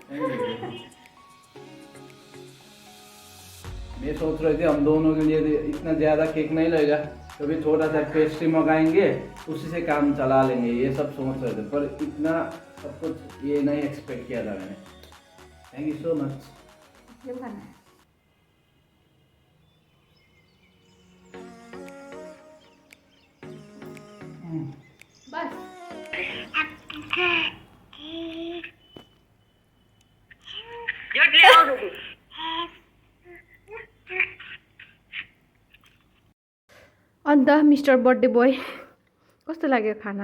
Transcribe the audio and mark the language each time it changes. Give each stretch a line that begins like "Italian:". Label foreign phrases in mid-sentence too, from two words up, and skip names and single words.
Hindi: मैं सोच रहे थे हम दोनों के लिए इतना ज़्यादा केक नहीं लगेगा, कभी छोटा सा पेस्ट्री मंगाएंगे उसी से काम चला लेंगे, ये सब सोच रहे थे, पर इतना सब कुछ ये नहीं एक्सपेक्ट किया था मैंने।
English: Thank you so much.
Nepali: बस अन्त
English: Mister birthday boy
Nepali: कस्तो लाग्यो खाना?